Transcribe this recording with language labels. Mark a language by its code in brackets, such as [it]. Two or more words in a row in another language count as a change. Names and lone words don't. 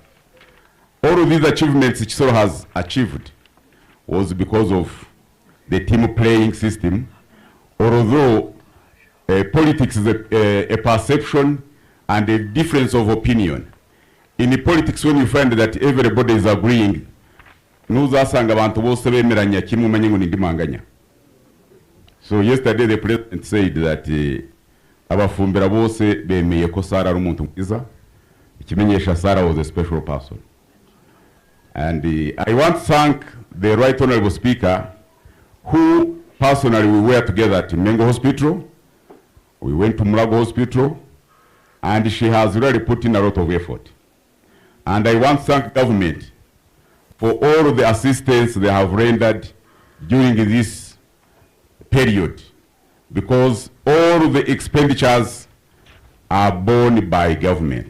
[en] All of these achievements Kisoro has achieved was because of the team playing system. Although politics is a perception and a difference of opinion. In politics, when you find that everybody is agreeing, [rw] ntuzasanga abantu bose bemeranya kimwe umenye ngo ndimanganya. [en] So yesterday the president said that [rw] abafumbira bose bemeye ko Sarah ari umuntu mwiza, ikimenyesha [en] Sarah was a special person. And I want to thank the Right Honorable Speaker, who personally we were together at Mengo Hospital. We went to Mulago Hospital, and she has really put in a lot of effort. And I want to thank government for all the assistance they have rendered during this period, because all the expenditures are borne by government.